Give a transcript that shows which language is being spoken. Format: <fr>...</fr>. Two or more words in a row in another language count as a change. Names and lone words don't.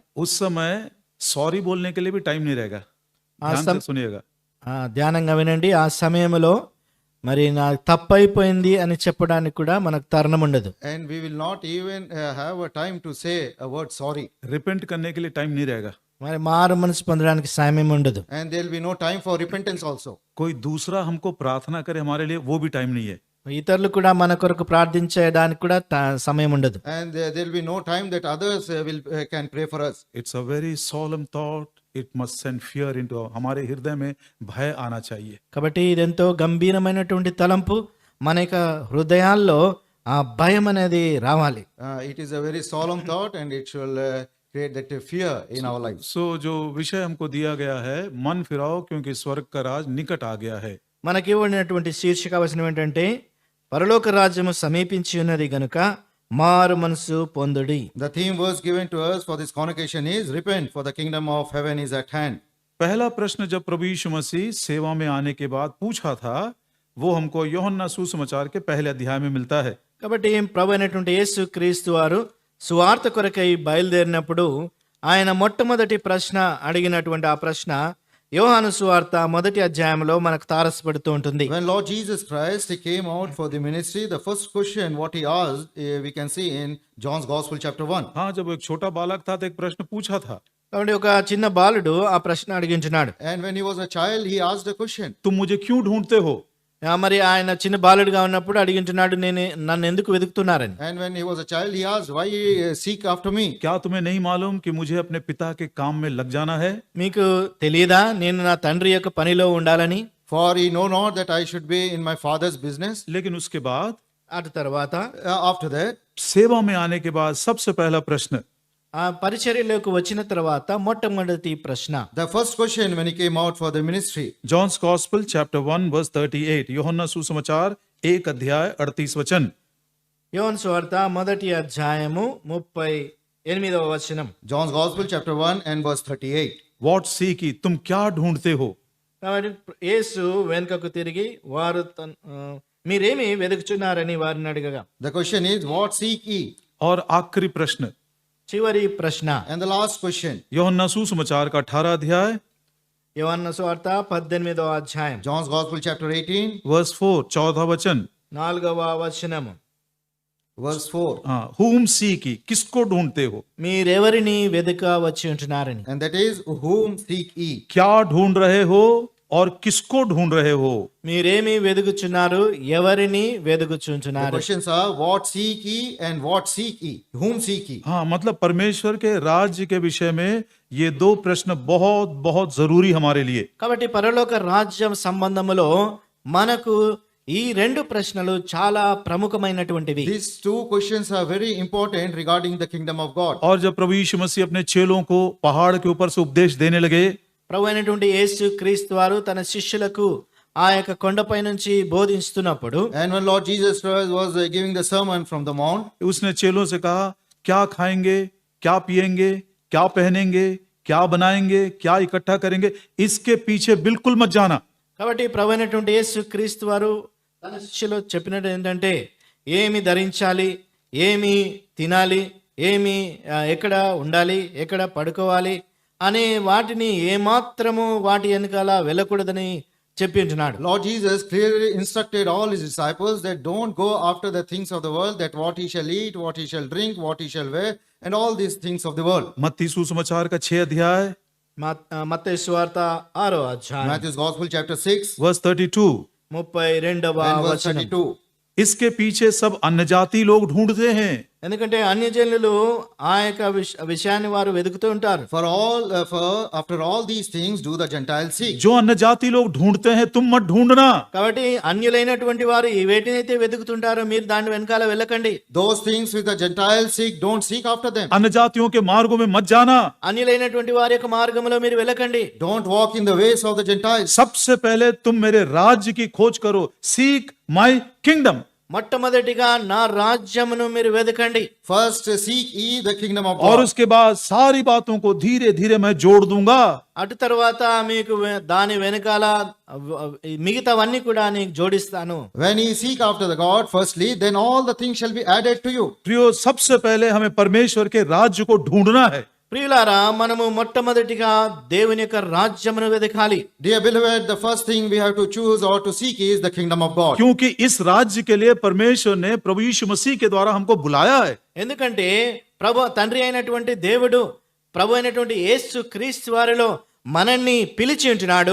<hi>उस समय सॉरी बोलने के लिए भी टाइम नहीं रहेगा। ध्यान से सुनिएगा।</hi> <te>ధ్యానంగా వినండి. ఆ సమయంలో మరి నాకు తప్పైపోయింది అని చెప్పడానికి కూడా మనకు తరుణం ఉండదు.</te> <en>And we will not even have a time to say a word sorry.</en> <hi>रिपेंट करने के लिए टाइम नहीं रहेगा।</hi> <te>మరి మారు మనసు పొందడానికి సమయం ఉండదు.</te> <en>And there will be no time for repentance also.</en> <hi>कोई दूसरा हमको प्रार्थना करे हमारे लिए, वो भी टाइम नहीं है।</hi> <te>ఇతరులు కూడా మన కొరకు ప్రార్థించడానికి కూడా సమయం ఉండదు.</te> <en>And there will be no time that others can pray for us. It's a very solemn thought. It must send fear into</en> <hi>हमारे हृदय में भय आना चाहिए।</hi> <te>కాబట్టి ఇదెంతో గంభీరమైనటువంటి తలంపు, మన యొక్క హృదయాల్లో ఆ భయం అనేది రావాలి.</te> <en>It is a very solemn thought, and it shall create that fear in our lives.</en> <hi>So जो विषय हमको दिया गया है, मन फिराओ क्योंकि स्वर्ग का राज निकट आ गया है।</hi> <te>మనకి ఇవ్వబడినటువంటి శీర్షిక వచనం ఏంటంటే పరలోక రాజ్యము సమీపించి ఉన్నది గనుక మారు మనసు పొందుడి.</te> <en>The theme verse given to us for this convocation is repent, for the kingdom of heaven is at hand.</en> <hi>पहला प्रश्न जब प्रभु यीशु मसीह सेवा में आने के बाद पूछा था, वो हमको यूहन्ना सुसमाचार के पहले अध्याय में मिलता है।</hi> <te>కాబట్టి ప్రభు అయినటువంటి యేసు క్రీస్తు వారు సువార్త కొరకై బయలుదేరినప్పుడు ఆయన మొట్టమొదటి ప్రశ్న అడిగినటువంటి ఆ ప్రశ్న యోహాను సువార్త 1వ అధ్యాయంలో మనకు తారసపడుతూ ఉంటుంది.</te> <en>When Lord Jesus Christ he came out for the ministry, the first question what he asked we can see in John's Gospel chapter 1.</en> <hi>हाँ, जब एक छोटा बालक था तो एक प्रश्न पूछा था।</hi> <te>కాబట్టి ఒక చిన్న బాలుడు ఆ ప్రశ్న అడిగించున్నాడు.</te> <en>And when he was a child, he asked a question.</en> <hi>तुम मुझे क्यों ढूंढते हो?</hi> <te>మరి ఆయన చిన్న బాలుడిగా ఉన్నప్పుడు అడిగించున్నాడు, నన్ను ఎందుకు వెతుకుతున్నారని.</te> <en>And when he was a child, he asked, why seek after me?</en> <hi>क्या तुम्हें नहीं मालूम कि मुझे अपने पिता के काम में लग जाना है?</hi> <te>మీకు తెలియదా నేను నా తండ్రి యొక్క పనిలో ఉండాలని?</te> <en>For he know not that I should be in my father's business.</en> <hi>लेकिन उसके बाद</hi> <te>అటు తర్వాత</te> <en>After that,</en> <hi>सेवा में आने के बाद सबसे पहला प्रश्न,</hi> <te>ఆ పరిచర్యలోకి వచ్చిన తర్వాత మొట్టమొదటి ప్రశ్న,</te> <en>the first question when he came out for the ministry. John's Gospel chapter 1 verse 38,</en> <hi>यूहन्ना सुसमाचार 1 अध्याय 38 वचन।</hi> <te>యోహాను సువార్త 1వ అధ్యాయము 38వ వచనం.</te> <en>John's Gospel chapter 1 and verse 38. what seek ye,</en> <hi>तुम क्या ढूंढते हो?</hi> <te>కాబట్టి యేసు వెనుకకు తిరిగి వారు మీరేమి వెతుకుచున్నారని వారిని అడగగా,</te> <en>The question is, what seek ye?</en> <hi>और आखिरी प्रश्न,</hi> <te>చివరి ప్రశ్న,</te> <en>And the last question,</en> <hi>यूहन्ना सुसमाचार का 18 अध्याय</hi> <te>యోహాను సువార్త 18వ అధ్యాయం</te> <en>John's Gospel chapter 18</en> <hi>वर्स 4 14 वचन।</hi> <te>4వ వచనము.</te> <en>verse 4.</en> <hi>हाँ,</hi> <en>whom seek ye,</en> <hi>किसको ढूंढते हो?</hi> <te>మీరెవరిని వెదక వచ్చి ఉంటున్నారని.</te> <en>And that is, whom seek ye?</en> <hi>क्या ढूंढ रहे हो और किसको ढूंढ रहे हो?</hi> <te>మీరేమి వెదుగుచున్నారు, ఎవరిని</te> <en>The</en> <te>వెదుగుచుంటున్నారు.</te> <en>questions are, what seek ye and what seek ye? Whom seek ye?</en> <hi>हाँ, मतलब परमेश्वर के राज्य के विषय में ये दो प्रश्न बहुत बहुत जरूरी हमारे लिए।</hi> <te>కాబట్టి పరలోక రాజ్యం సంబంధములో మనకు ఈ రెండు ప్రశ్నలు చాలా ప్రముఖమైనటువంటివి.</te> <en>These two questions are very important regarding the kingdom of God.</en> <hi>और जब प्रभु यीशु मसीह अपने चेलों को पहाड़ के ऊपर से उपदेश देने लगे,</hi> <te>ప్రభు అయినటువంటి యేసు క్రీస్తు వారు తన శిష్యులకు ఆ యొక్క కొండపై నుంచి బోధిస్తున్నప్పుడు,</te> <en>And when Lord Jesus Christ was giving the sermon from the mount,</en> <hi>उसने चेलों से कहा, क्या खाएंगे, क्या पिएंगे, क्या पहनेंगे, क्या बनाएंगे, क्या इकट्ठा करेंगे, इसके पीछे बिल्कुल मत जाना।</hi> <te>కాబట్టి ప్రభు అయినటువంటి యేసు క్రీస్తు వారు తన శిష్యులు చెప్పినట్టు ఏంటంటే, ఏమి ధరించాలి, ఏమి తినాలి, ఏమి ఎక్కడ ఉండాలి, ఎక్కడ పడుకోవాలి అనే వాటిని ఏమాత్రము వాటి వెనకాల వెళ్ళకూడదని చెప్పి ఉంటున్నాడు.</te> <en>Lord Jesus clearly instructed all his disciples that don't go after the things of the world, that what he shall eat, what he shall drink, what he shall wear, and all these things of the world.</en> <hi>मत्ती सुसमाचार का 6 अध्याय</hi> <te>మత్తయి సువార్త 6వ అధ్యాయం</te> <en>Matthew's Gospel chapter 6</en> <hi>वर्स 32,</hi> <te>32వ</te> <en>and verse</en> <te>వచనం.</te> <en>32.</en> <hi>इसके पीछे सब अन्य जाति लोग ढूंढते हैं।</hi> <te>ఎందుకంటే అన్యజనులు ఆ యొక్క విషయాన్ని వారు వెతుకుతూ ఉంటారు.</te> <en>After all these things do the Gentiles seek.</en> <hi>जो अन्य जाति लोग ढूंढते हैं तुम मत ढूंढना.</hi> <te>కాబట్టి అన్యులైనటువంటి వారు ఈ వేటినైతే వెతుకుతుంటారో మీరు దాని వెనకాల వెళ్ళకండి.</te> <en>Those things which the Gentiles seek, don't seek after them.</en> <hi>अन्य जातियों के मार्गों में मत जाना.</hi> <te>అన్యులైనటువంటి వారి యొక్క మార్గంలో మీరు వెళ్ళకండి.</te> <en>Don't walk in the ways of the Gentiles.</en> <hi>सबसे पहले तुम मेरे राज्य की खोज करो.</hi> <en>seek my kingdom.</en> <te>మొట్టమొదటిగా నా రాజ్యమును మీరు వెతకండి.</te> <en>First seek ye the kingdom of</en> <hi>और</hi> <en>God.</en> <hi>उसके बाद सारी बातों को धीरे धीरे मैं जोड़ दूंगा.</hi> <te>అటు తర్వాత మీకు దాని వెనకాల మిగతావన్నీ కూడా నీకు జోడిస్తాను.</te> <en>When ye seek after the God firstly, then all the things shall be added to you.</en> <hi>प्रियो, सबसे पहले हमें परमेश्वर के राज्य को ढूंढना है.</hi> <te>ప్రియులారా, మనము మొట్టమొదటిగా దేవుని యొక్క రాజ్యమును వెతకాలి.</te> <en>Dear beloved, the first thing we have to choose or to seek is the kingdom of God.</en> <hi>क्योंकि इस राज्य के लिए परमेश्वर ने प्रभु यीशु मसीह के द्वारा हमको बुलाया है.</hi> <te>ఎందుకంటే తండ్రి అయినటువంటి దేవుడు ప్రభు అయినటువంటి యేసు క్రీస్తు వారిలో మనల్ని పిలిచి ఉంటున్నాడు.</te>